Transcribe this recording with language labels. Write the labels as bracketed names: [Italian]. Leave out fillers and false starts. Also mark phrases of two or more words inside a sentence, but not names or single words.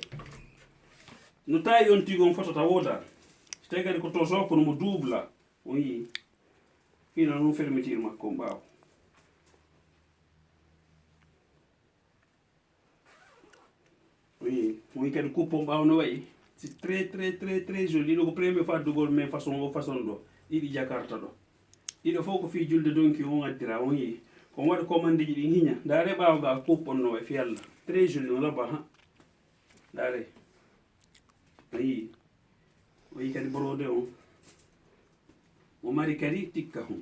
[Fula] No tawi on tigi on fotota woda. So tawi kadi ko toso kono mo dubla. On yi. Hino non fermeture makko ɓaawo. Oui, on kadi coupon ɓaawo no wayi. [French] C'est très joli. [Fula] Ɗiɗo ko [French] première fois [Fula] dugol [French] mais façon [Fula] ɗo. Ɗiɗi Jakarta ɗo. Ɗiɗo fof ko fi julde donki on addira. On yi. Ko waɗi commande ji ɗi hiña. Ndare ɓaawo ga coupon no wayi fi Allah. [French] Très joli [Fula] no laba ha. Ndare. On yi. O yi kadi brode on. O mari kadi tikka hum.